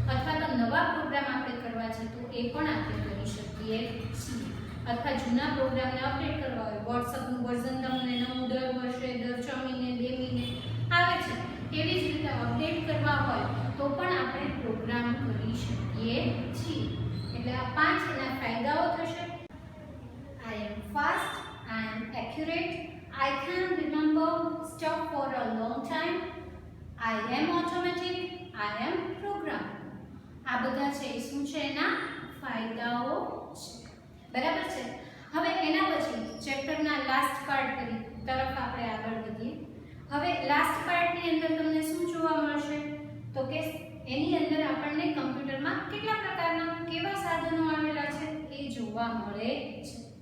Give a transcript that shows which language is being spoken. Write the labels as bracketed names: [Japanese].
[Gujarati] અથવા તો નવા પ્રોગ્રામ આપણે કરવા છે તો એ પણ આપણે કરી શકીએ છીએ. અથવા જૂના પ્રોગ્રામને અપડેટ કરવા હોય, WhatsAppનું વર્ઝન તમને નવું દર વર્ષે, દર 6 મહિને, 2 મહિને આવે છે, એવી જ રીતે અપડેટ કરવા હોય તો પણ આપણે પ્રોગ્રામ કરી શકીએ છીએ. એટલે આ 5 એના ફાયદાઓ થશે. [English] I am fast, I am accurate, I can remember stuff for a long time, I am automatic, I am programmable. [Gujarati] આ બધા છે એ શું છે? એના ફાયદાઓ છે. બરાબર છે? હવે એના પછી ચેપ્ટરના લાસ્ટ પાર્ટ તરફ આપણે આગળ વધીએ. હવે લાસ્ટ પાર્ટની અંદર તમને શું જોવા મળશે? તો કે એની અંદર આપણને કમ્પ્યુટરમાં કેટલા પ્રકારના કેવા સાધનો આવેલા છે એ જોવા મળે છે.